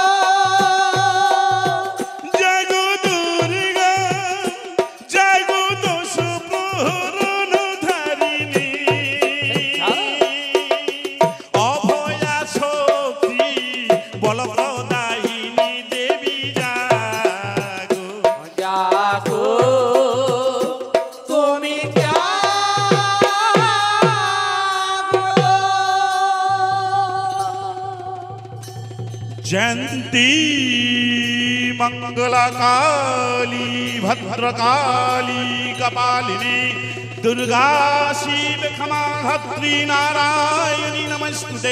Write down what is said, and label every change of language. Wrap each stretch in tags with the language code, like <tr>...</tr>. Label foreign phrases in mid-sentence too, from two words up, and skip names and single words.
<bn>জাগো দুর্গা জাগো দোষ প্রহরণ ধারিণী, অভয়া শক্তি বল প্রদায়িনী দেবী জাগো জাগো তুমি</bn> <sa>जयंती मंगला काली भद्रकाली कपालिनी दुर्गा शिव क्षमा धत्री नारायणी नमस्तुते।</sa>